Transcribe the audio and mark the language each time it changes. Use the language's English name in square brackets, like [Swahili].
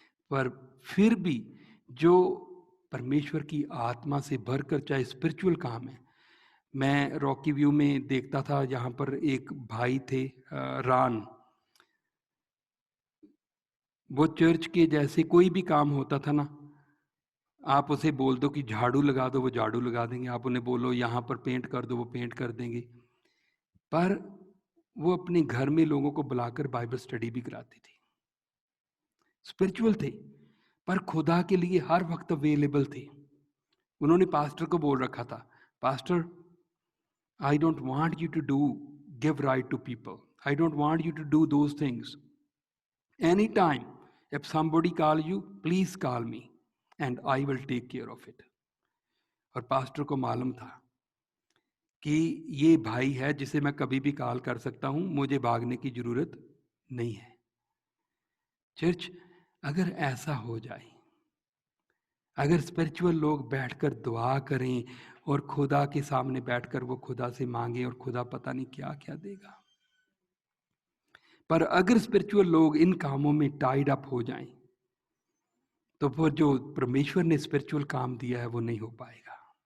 [Hindi] पर फिर भी जो परमेश्वर की आत्मा से भरकर, चाहे स्पिरिचुअल काम है, मैं रॉकी व्यू में देखता था, यहाँ पर एक भाई थे रान, वो चर्च के जैसे कोई भी काम होता था ना, आप उसे बोल दो कि झाड़ू लगा दो, वो झाड़ू लगा देंगे। आप उन्हें बोलो यहाँ पर पेंट कर दो, वो पेंट कर देंगे। पर वो अपने घर में लोगों को बुलाकर बाइबल स्टडी भी कराते थे। स्पिरिचुअल थे, पर खुदा के लिए हर वक्त अवेलेबल थे। उन्होंने पास्टर को बोल रखा था, [English] Pastor I don't want you to give right to people. I don't want you to do those things. Anytime, if somebody call you, please call me and I will take care of it. [Hindi] और pastor को मालूम था कि ये भाई है जिसे मैं कभी भी कॉल कर सकता हूँ, मुझे भागने की जरूरत नहीं है। चर्च, अगर ऐसा हो जाए, अगर स्पिरिचुअल लोग बैठकर दुआ करें और खुदा के सामने बैठकर वो खुदा से मांगे और खुदा पता नहीं क्या क्या देगा, पर अगर स्पिरिचुअल लोग इन कामों में टाइड अप हो जाएं, तो वो जो परमेश्वर ने स्पिरिचुअल काम दिया है वो नहीं हो पाएगा।